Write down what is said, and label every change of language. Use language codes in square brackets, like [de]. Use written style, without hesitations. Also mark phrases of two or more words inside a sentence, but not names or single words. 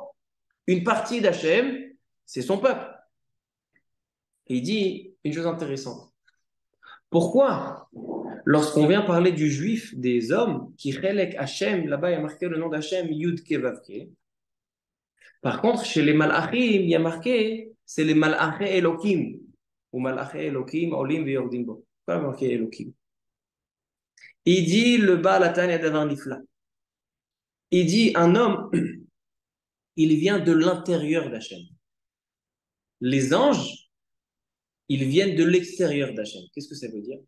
[fr] Une partie d'Hachem, c'est son peuple. Et il dit une chose intéressante. Pourquoi, lorsqu'on vient parler du juif, des hommes, qui [he] חלק השם, [fr] là-bas il y a marqué le nom d'Hachem, Yud Kevavke. Par contre, chez les malachim, il y a marqué, c'est les [he] מלאכים אלהים. ומלאכים אלהים עולים ויורדים בו. [fr] Pourquoi il y a marqué Elohim? Il dit le Baal Atanya [he] דבר נפלא. [fr] Il dit un homme, il vient de l'intérieur d'Hachem. Les anges, ils viennent de l'extérieur d'Hachem. Qu'est-ce que ça veut dire?